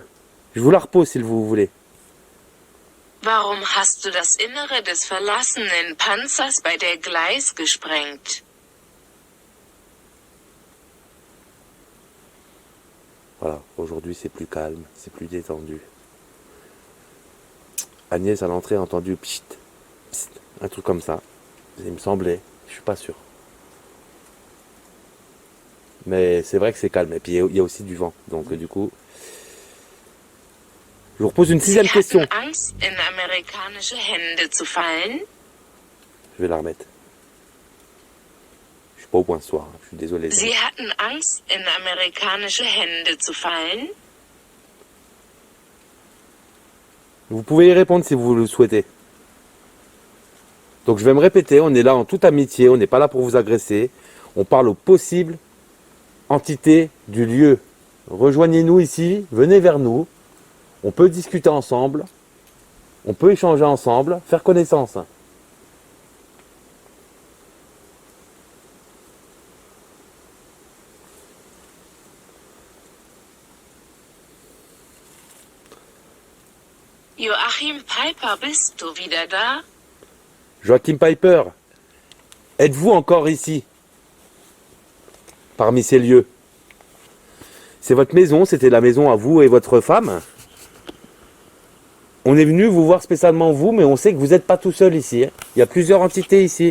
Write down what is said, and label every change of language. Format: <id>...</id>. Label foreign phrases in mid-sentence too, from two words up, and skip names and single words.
<fr>Je vous la repose si vous voulez.</fr> <de>Warum hast du das Innere des verlassenen Panzers bei der Gleis gesprengt?</de> <fr>Voilà, aujourd'hui c'est plus calme, c'est plus détendu. Agnès à l'entrée a entendu pchit, pchit, un truc comme ça. Il me semblait, je suis pas sûr. Mais c'est vrai que c'est calme. Et puis il y a aussi du vent. Donc du coup, je vous repose une 6e question.</fr> <de>Angst, in amerikanische Hände zu fallen?</de> <fr>Je vais la remettre. Je suis pas au point ce soir. Hein. Je suis désolé.</fr> <de>Sie hatten Angst, in amerikanische Hände zu fallen?</de> <fr>Vous pouvez y répondre si vous le souhaitez. Donc je vais me répéter. On est là en toute amitié. On n'est pas là pour vous agresser. On parle aux possibles entités du lieu. Rejoignez-nous ici. Venez vers nous. On peut discuter ensemble. On peut échanger ensemble. Faire connaissance.</fr> <de>Joachim Piper, bist du wieder da?</de> <fr>Joachim Piper, êtes-vous encore ici? Parmi ces lieux. C'est votre maison, c'était la maison à vous et votre femme. On est venu vous voir spécialement vous, mais on sait que vous n'êtes pas tout seul ici. Hein. Il y a plusieurs entités ici.</fr>